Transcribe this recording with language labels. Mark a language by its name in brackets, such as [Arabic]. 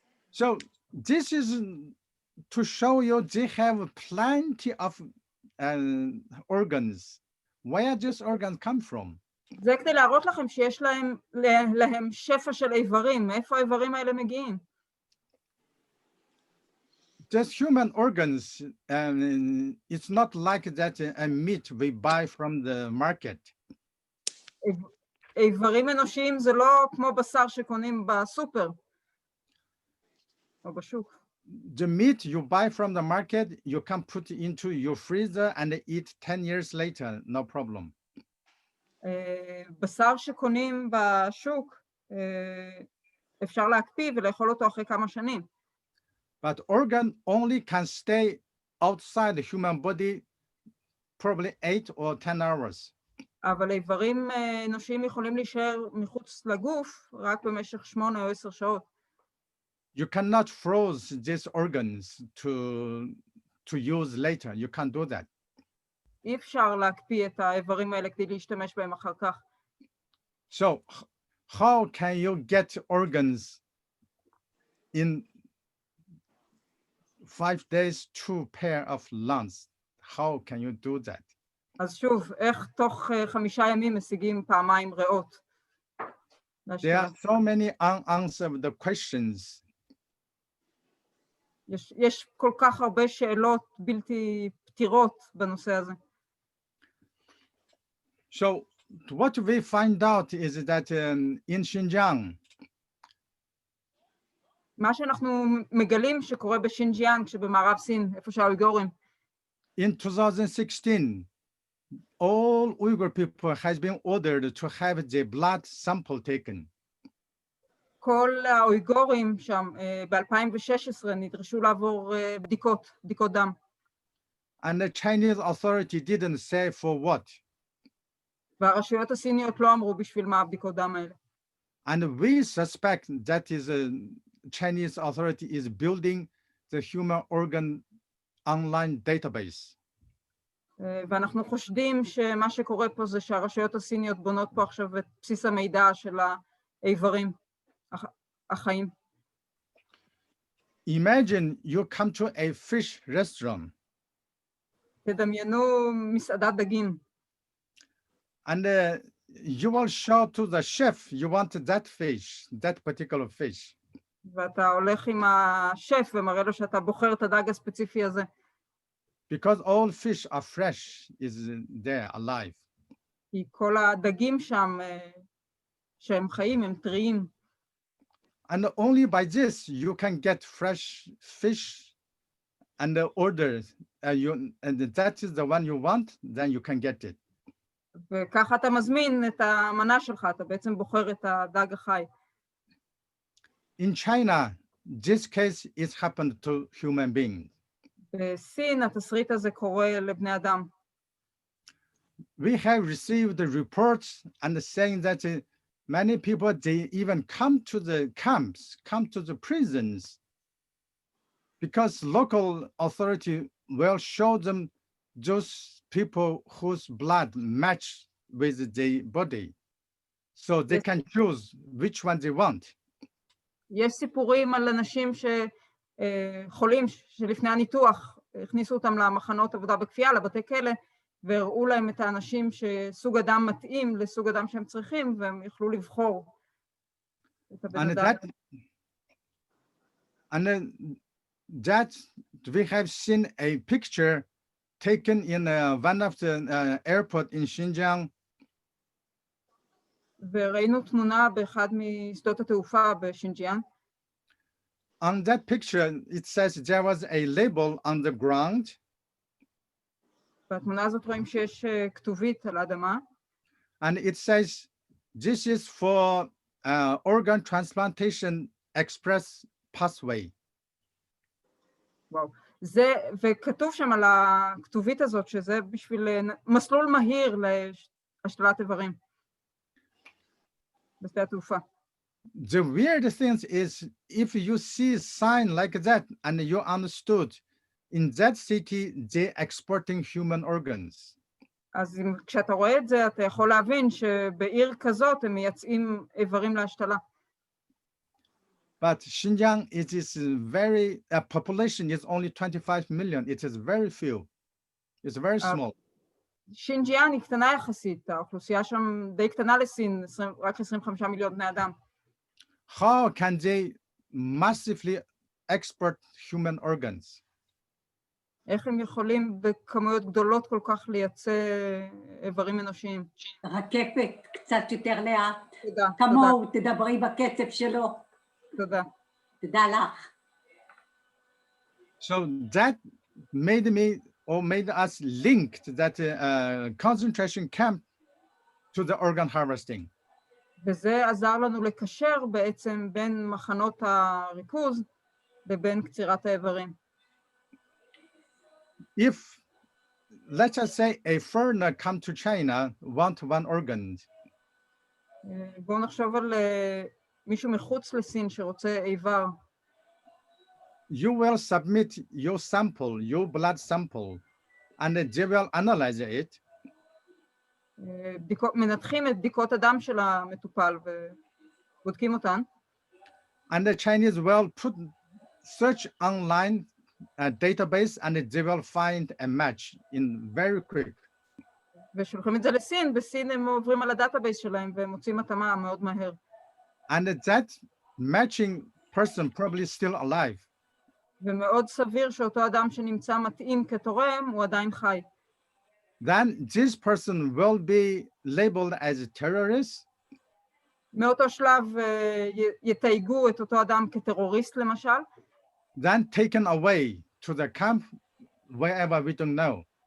[English] So this is to show you they have plenty of organs. Where these organs come from? [Hebrew] זה כדי להראות לכם שיש להם שפע של איברים. מאיפה האיברים האלה מגיעים? [English] Just human organs, it's not like that a meat we buy from the market. [Hebrew] איברים אנושיים זה לא כמו בשר שקונים בסופר או בשוק. [English] The meat you buy from the market, you can put into your freezer and eat 10 years later, no problem. [Hebrew] בשר שקונים בשוק, אפשר להקפיא ולאכול אותו אחרי כמה שנים. [English] But organ only can stay outside the human body probably 8 or 10 hours. [Hebrew] אבל איברים אנושיים יכולים להישאר מחוץ לגוף רק במשך 8 או 10 שעות. [English] You cannot freeze these organs to use later. You can't do that. [Hebrew] אי אפשר להקפיא את האיברים האלה כדי להשתמש בהם אחר כך. [English] So how can you get organs in 5 days, 2 pair of lungs? How can you do that? [Hebrew] אז שוב, איך תוך 5 ימים משיגים פעמיים ריאות? [English] There are so many unanswered questions. [Hebrew] יש כל כך הרבה שאלות בלתי פתירות בנושא הזה. [English] So what we find out is that in Xinjiang, [Hebrew] מה שאנחנו מגלים שקורה בשינג'יאנג, שבמערב סין, איפה שהאויגורים. [English] In 2016, all Uyghur people has been ordered to have their blood sample taken. [Hebrew] כל האויגורים שם ב-2016 נדרשו לעבור בדיקות דם. [English] And the Chinese authority didn't say for what. [Hebrew] והרשויות הסיניות לא אמרו בשביל מה הבדיקות דם האלה. [English] And we suspect that is a Chinese authority is building the human organ online database. [Hebrew] ואנחנו חושדים שמה שקורה פה זה שהרשויות הסיניות בונות פה עכשיו את בסיס המידע של האיברים החיים. [English] Imagine you come to a fish restaurant. [Hebrew] תדמיינו מסעדת דגים. [English] And you will show to the chef you want that fish, that particular fish. [Hebrew] ואתה הולך עם השף ומראה לו שאתה בוחר את הדג הספציפי הזה. [English] because all fish are fresh, is there alive. [Hebrew] כי כל הדגים שם שהם חיים הם טריים. [English] And only by this you can get fresh fish and order, and that is the one you want, then you can get it. [Hebrew] וככה אתה מזמין את המנה שלך, אתה בעצם בוחר את הדג החי. [English] In China, this case is happened to human beings. [Hebrew] בסין התסריט הזה קורה לבני אדם. [English] We have received the reports and saying that many people, they even come to the camps, come to the prisons, because local authority will show them those people whose blood match with the body, so they can choose which one they want. [Hebrew] יש סיפורים על אנשים שחולים שלפני הניתוח הכניסו אותם למחנות עבודה בכפייה, לבתי כלא, והראו להם את האנשים שסוג אדם מתאים לסוג אדם שהם צריכים, והם יכלו לבחור את הבן אדם. [English] And that we have seen a picture taken in one of the airport in Xinjiang. [Hebrew] וראינו תמונה באחד משדות התעופה בשינג'יאן. [English] On that picture, it says there was a label on the ground. [Hebrew] בתמונה הזאת רואים שיש כתובית על האדמה. [English] And it says, this is for organ transplantation express pathway. [Hebrew] וואו. זה, וכתוב שם על הכתובית הזאת שזה בשביל מסלול מהיר להשתלת איברים. בשדה התעופה. [English] The weird thing is, if you see a sign like that and you understood, in that city, they're exporting human organs. [Hebrew] אז כשאתה רואה את זה, אתה יכול להבין שבעיר כזאת הם מייצאים איברים להשתלה. [English] But Xinjiang, it is very, population is only 25 million. It is very few. It's very small. [Hebrew] שינג'יאן היא קטנה יחסית, האוכלוסייה שם די קטנה לסין, רק 25 מיליון בני אדם. [English] How can they massively export human organs? [Hebrew] איך הם יכולים בכמויות גדולות כל כך לייצא איברים אנושיים? רקפת, קצת יותר לאט. תודה. כמוהו, תדברי בקצב שלו. תודה. תודה לך. [English] So that made me, or made us link that concentration camp to the organ harvesting. [Hebrew] וזה עזר לנו לקשר בעצם בין מחנות הריכוז לבין קצירת האיברים. [English] If, let's just say, a foreigner come to China, want one organ. [Hebrew] בואו נחשוב על מישהו מחוץ לסין שרוצה איבר. [English] You will submit your sample, your blood sample, and they will analyze it. [Hebrew] מנתחים את בדיקות הדם של המטופל ובודקים אותן. [English] And the Chinese will put search online database, and they will find a match in very quick. [Hebrew] ושולחים את זה לסין, בסין הם עוברים על הדאטאבייס שלהם והם מוצאים התאמה מאוד מהר. [English] And that matching person probably still alive. [Hebrew] ומאוד סביר שאותו אדם שנמצא מתאים כתורם הוא עדיין חי. [English] Then this person will be labeled as a terrorist. [Hebrew] מאותו שלב יתייגו את אותו אדם כטרוריסט למשל. [English] Then taken away to the camp, wherever we don't know.